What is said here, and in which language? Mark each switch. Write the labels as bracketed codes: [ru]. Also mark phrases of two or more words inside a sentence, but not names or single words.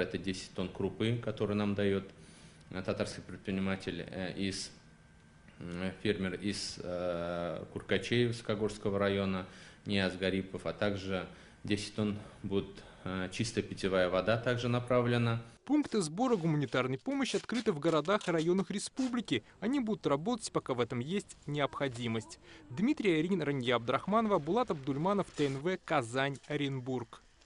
[ru] Это 10 тонн крупы, которые нам дает татарский предприниматель, фермер из Куркачеевского района, Нияз Гарипов, а также 10 тонн будет чистая питьевая вода также направлена. Пункты сбора гуманитарной помощи открыты в городах и районах республики. Они будут работать, пока в этом есть необходимость. Дмитрий Аринин, Рания Абдрахманова, Булат Абдульманов, ТНВ, Казань, Оренбург.